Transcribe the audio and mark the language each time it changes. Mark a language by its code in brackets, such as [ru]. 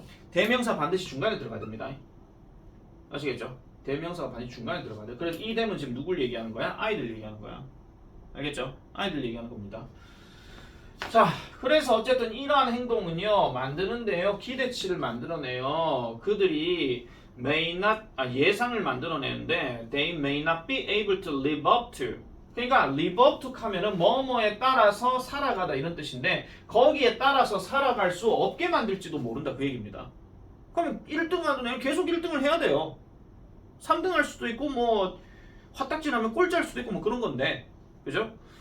[ko] 대명사 반드시 중간에 들어가야 됩니다. 아시겠죠? 대명사가 반드시 중간에 들어가야 돼. 그래서 이 them은 지금 누굴 얘기하는 거야? 아이들 얘기하는 거야. 알겠죠? 아이들 얘기하는 겁니다. 자, 그래서 어쨌든 이러한 행동은요 만드는데요 기대치를 만들어내요. 그들이 예상을 만들어내는데 [en] they may not be able to live up to. [ko] 그러니까 live up to 하면은 뭐뭐에 따라서 살아가다 이런 뜻인데 거기에 따라서 살아갈 수 없게 만들지도 모른다 그 얘기입니다. 그럼 1등 하면 계속 1등을 해야 돼요. 3등 할 수도 있고 뭐 화딱지나면 꼴찌 할 수도 있고 뭐 그런 건데, 그죠?